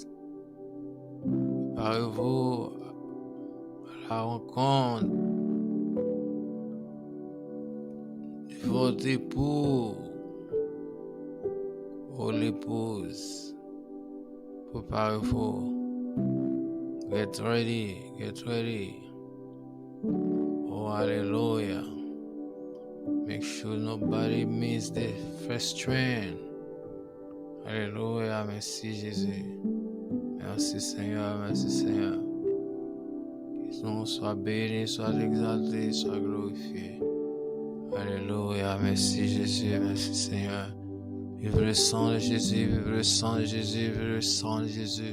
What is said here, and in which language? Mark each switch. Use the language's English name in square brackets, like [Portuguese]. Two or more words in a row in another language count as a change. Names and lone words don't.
[French] Préparez-vous à la rencontre de votre époux ou l'épouse. Préparez-vous. [English] Get ready, get ready. Oh, hallelujah. Make sure nobody miss the first train. [French] Alléluia, merci Jésus. Merci Seigneur, merci Seigneur. Que ton nom soit béni, soit exalté, soit glorifié. Alléluia, merci Jésus, merci Seigneur. Vive le sang de Jésus, vive le sang de Jésus, vive le sang de Jésus.